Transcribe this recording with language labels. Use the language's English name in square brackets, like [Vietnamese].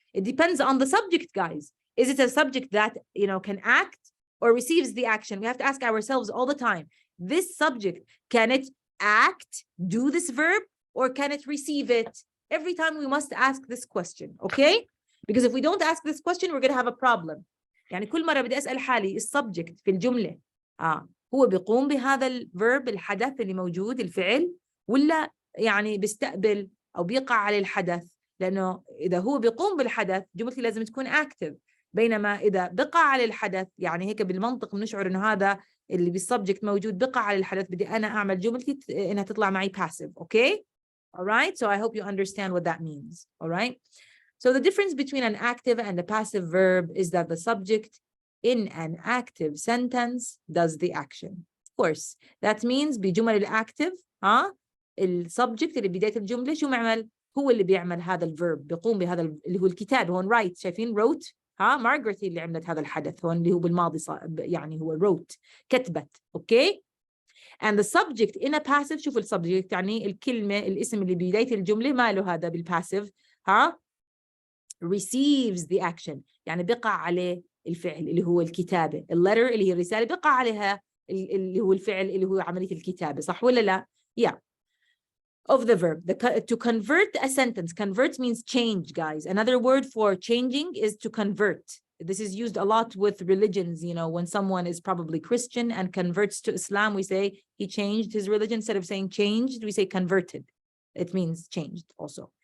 [English] It depends on the subject, guys. Is it a subject that, can act or receives the action? We have to ask ourselves all the time, this subject, can it act, do this verb, or can it receive it? Every time we must ask this question, okay? Because if we don't ask this question, we're going to have a problem. [Arabic] يعني كل مرة بدي أسأل حالي السبجكت في الجملة هو بيقوم بهذا الفيرب الحدث اللي موجود الفعل ولا يعني بيستقبل أو بيقع على الحدث؟ لأنه إذا هو بيقوم بالحدث جملتي لازم تكون active، بينما إذا بقع على الحدث يعني هيك بالمنطق بنشعر إنه هذا اللي بالسبجكت موجود بقع على الحدث، بدي أنا أعمل جملتي إنها تطلع معي passive. [English] Okay? All right? So I hope you understand what that means. All right? So the difference between an active and a passive verb is that the subject in an active sentence does the action. Of course, that means [Arabic] بجمل الactive السبجكت اللي بداية الجملة شو معمل؟ هو اللي بيعمل هذا الفيرب، بيقوم بهذا اللي هو الكتاب. هون write، شايفين wrote؟ مارغريت اللي عملت هذا الحدث هون اللي هو بالماضي يعني هو wrote، كتبت. اوكي؟ [English] and the subject in a passive، [Arabic] شوفوا السبجكت يعني الكلمة الاسم اللي بداية الجملة ماله هذا بالباسيف [English] receives the action، [Arabic] يعني بقع عليه الفعل اللي هو الكتابة. الليتر اللي هي الرسالة بقع عليها اللي هو الفعل اللي هو عملية الكتابة، صح ولا لا؟ Yeah. [English] Of the verb. To convert a sentence. Convert means change, guys. Another word for changing is to convert. This is used a lot with religions. When someone is probably Christian and converts to Islam, we say he changed his religion. Instead of saying changed, we say converted. It means changed also.